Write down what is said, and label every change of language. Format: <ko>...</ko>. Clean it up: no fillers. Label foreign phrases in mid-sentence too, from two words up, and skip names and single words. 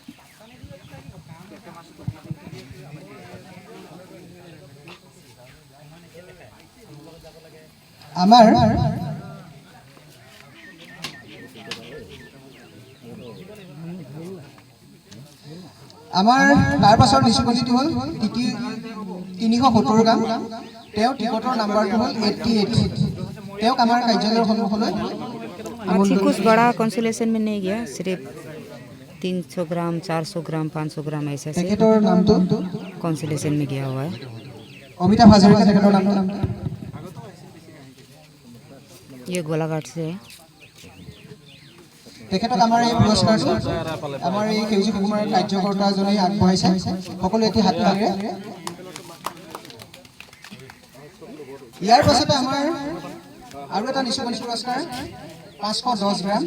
<as>আমাৰ তাৰ পাছৰ নিচুকনিটো হ'ল 370 গ্ৰাম। তেওঁৰ টিকটৰ নাম্বাৰটো হ'ল 88। তেওঁক আমাৰ কাৰ্যালয়ৰ সন্মুখলৈ</as> <hi>अच्छी कुछ बड़ा कंसोलेशन में नहीं गया, सिर्फ 300 ग्राम 400 ग्राम 500 ग्राम ऐसे से</hi> <as>তেখেতৰ নামটো</as> <hi>कंसोलेशन में गया हुआ है।</hi> <as>অমিতাভ হাজৰিকা। তেখেতৰ নামটো</as> <hi>ये गोलाघाट से है।</hi> <as>তেখেতক আমাৰ এই পুৰস্কাৰটো আমাৰ এই সেউজী কুকুৰাৰ কাৰ্যকৰ্তাজনে আগবঢ়াইছে। সকলো এটি হাত তালিৰে। ইয়াৰ পাছতে আমাৰ আৰু এটা নিচুকনি পুৰস্কাৰ 510 গ্ৰাম।</as>